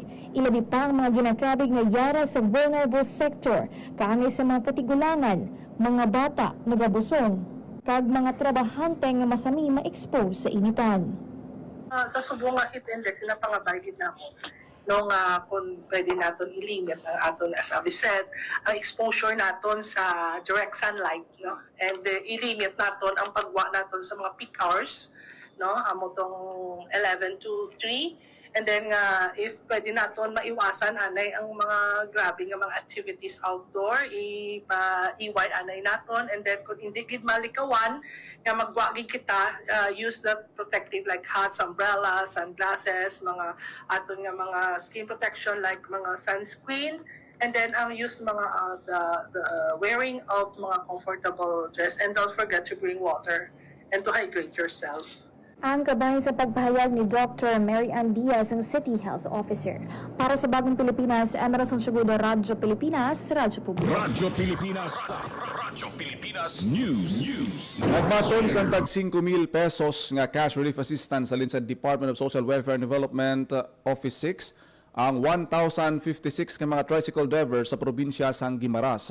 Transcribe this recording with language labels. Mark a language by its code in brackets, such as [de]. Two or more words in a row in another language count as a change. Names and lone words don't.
[hil] Ilabi pa ang mga ginakabig nga yara sa [en] vulnerable sector, [hil] kaangay sa mga katigulangan, mga bata, nagabusong, kag mga trabahante nga masami ma-expose sa initan. Sa subong nga heat index, sinapangabayid na mo. No nga kung pwede naton i-limit ang aton, [en] as Abby said, [hil] ang exposure naton sa [en] direct sunlight, [hil] no? And i-limit naton ang pagwa naton sa mga [en] peak hours, [hil] no? Amo tong 11 to 3 [en] And then if [hil] pwede naton maiwasan anay ang mga grabe nga mga activities outdoor, iway anay naton. [en] And then [hil] kung hindi gid malikawan nga magwagi kita, [en] use the protective like hats, umbrellas, sunglasses, [hil] mga aton nga mga [en] skin protection [hil] like mga sunscreen. [en] And then use mga the wearing of mga comfortable dress, and don't forget to bring water and to hydrate yourself. [hil] Ang kabayan sa pagpahayag ni Dr. Mary Ann Diaz, ang City Health Officer. Para sa Bagong Pilipinas, Emerson Segudo, Radyo Pilipinas, Radyo Publiko. Radyo Pilipinas. Radyo Pilipinas News. Nagbaton sa tag 5,000 pesos nga [en] cash relief assistance [hil] alin sa Department of Social Welfare and Development Office 6 ang 1,056 ka mga [en] tricycle drivers [hil] sa probinsya sang Guimaras.